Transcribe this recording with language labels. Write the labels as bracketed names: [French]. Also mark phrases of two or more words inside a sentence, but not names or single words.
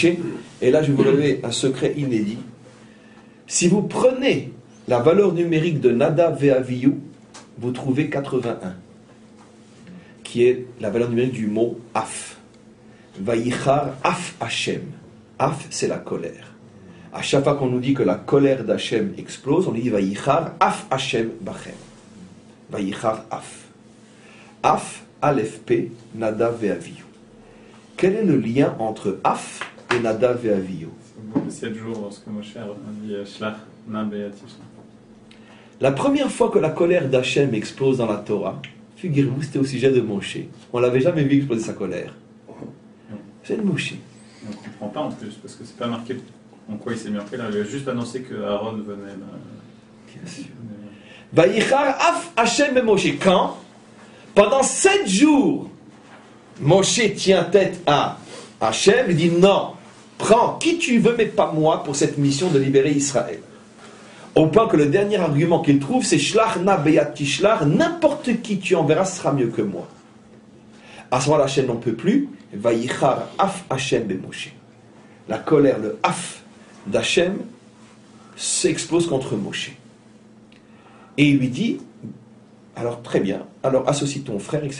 [French] Et là, je vais vous révéler un secret inédit. Si vous prenez la valeur numérique de Nadav et Avihu, vous trouvez 81, qui est la valeur numérique du mot Af. [Hebrew] ויחר אף השם. אף, [French] c'est la colère. À chaque fois qu'on nous dit que la colère d'Hachem explose, on dit [Hebrew] ויחר אף השם בכם. ויחר אף. [French] Af, Aleph P, Nadav et Avihu. Quel est le lien entre Af et Nadav et Avihu? 7 jours lorsque Moshe a dit Shlach, Nab et Atishna. La première fois que la colère d'Hachem explose dans la Torah, figurez-vous, c'était au sujet de Moshe. On ne l'avait jamais vu exploser sa colère. C'est de Moshe. On ne comprend pas en plus, parce que c'est pas marqué en quoi il s'est mis en colère. Il a juste annoncé que Aaron venait. Bien sûr. [Hebrew] ויחר אף השם [French] et Moshe. Quand? Pendant 7 jours, Moshe tient tête à Hachem, il dit non, prends qui tu veux, mais pas moi, pour cette mission de libérer Israël. Au point que le dernier argument qu'il trouve, c'est [Hebrew] שלח נא ביד תשלח, [French] n'importe qui tu enverras sera mieux que moi. À ce moment-là, Hachem n'en peut plus. [Hebrew] ויחר אף השם במשה. [French] La colère, le Af d'Hachem s'explose contre Moshe. Et il lui dit, alors très bien, alors associe ton frère, etc.